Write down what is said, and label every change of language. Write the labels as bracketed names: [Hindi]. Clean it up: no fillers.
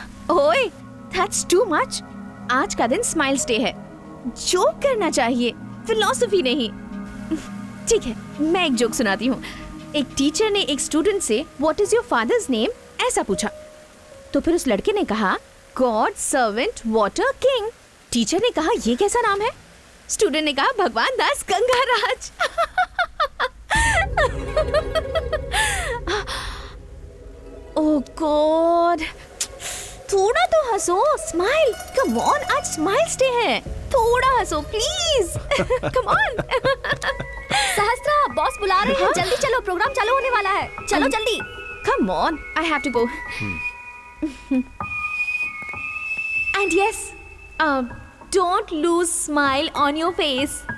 [English] ओए, that's too much. [Hindi] आज का दिन स्माइल्स डे है, जोक करना चाहिए, फिलोसफी नहीं। ठीक है, मैं एक जोक सुनाती हूँ। एक टीचर ने एक स्टूडेंट से [English] what is your father's name [Hindi] ऐसा पूछा, तो फिर उस लड़के ने कहा [English] God servant water king. [Hindi] Teacher ने कहा ये कैसा नाम है? स्टूडेंट ने कहा भगवान दास गंगाराज। [English] oh god, [Hindi] थोड़ा तो हंसो, [English] smile, come on, [Hindi] आज स्माइल्स डे है, थोड़ा हंसो [English] Please, come on. [Hindi] सहस्त्रा, बॉस बुला रहे हैं, जल्दी चलो, प्रोग्राम चालू होने वाला है, चलो जल्दी। [English] Come on, I have to go. And yes, don't lose smile on your face.